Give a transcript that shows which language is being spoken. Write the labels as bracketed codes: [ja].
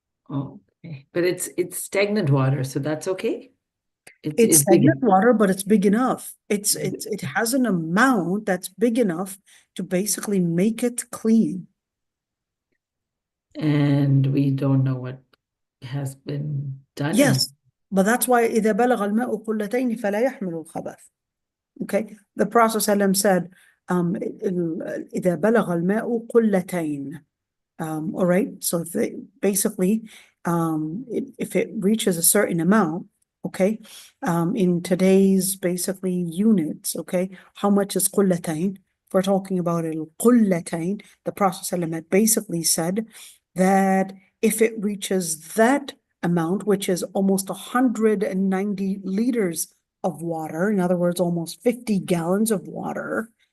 [en] Okay, but it's stagnant water, so that's okay. It's big stagnant enough. water, but it's big enough. It has an amount that's big enough to basically make it clean. And we don't know what has been done in it. Yes, but that's why [ar] إذا بلغ الماء قلتين فلا يحمل الخبث. [en] Okay, the Prophet ﷺ said, [ar] إذا بلغ الماء قلتين. [en] All right, so if they basically, if it reaches a certain amount, okay, in today's basically units, okay, how much is قلتين? If we're talking about القلتين, the Prophet ﷺ had basically said that if it reaches that amount, which is almost 190 liters of water, in other words, almost 50 gallons of water,